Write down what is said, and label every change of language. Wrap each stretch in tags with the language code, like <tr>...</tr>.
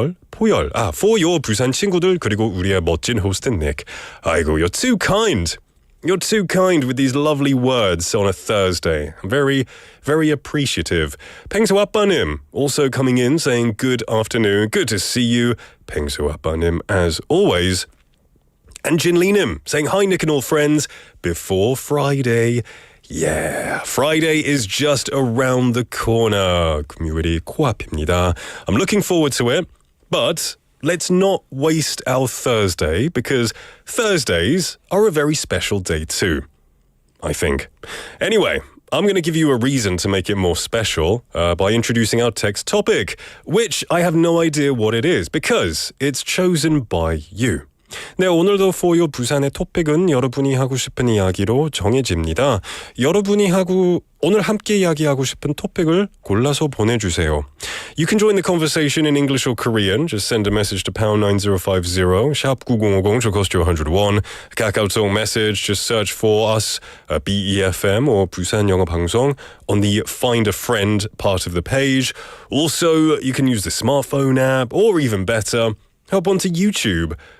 <ko>포열 부산 친구들 그리고 우리의 멋진 호스트 Nick. 아이고,</ko> <en>you're too kind. You're too kind with these lovely words on a Thursday. I'm very, very appreciative. 펭수 아빠님 also coming in saying good afternoon. Good to see you. 펭수 아빠님 as always. And Jinlinim saying hi Nick and all friends before Friday. Yeah, Friday is just around the corner.</en> <ko>금요일이 코앞입니다.</ko> <en>I'm looking forward to it, but let's not waste our Thursday because Thursdays are a very special day too, I think. Anyway, I'm going to give you a reason to make it more special by introducing our text topic, which I have no idea what it is because it's chosen by you.</en> <ko>네, 오늘도</ko> <en>for your</en> <ko>부산의 토픽은 여러분이 하고 싶은 이야기로 정해집니다. 여러분이 오늘 함께 이야기하고 싶은 토픽을 골라서 보내주세요.</ko> <en>You can join the conversation in English or Korean. Just send a message to pound 9050,</en> <ko>샵</ko> <en>9050, should cost you 101. 카카오톡 message, just search for us, BEFM or 부산영어방송 on the Find a Friend part of the page. Also, you can use the smartphone app or even better, hop onto YouTube.</en>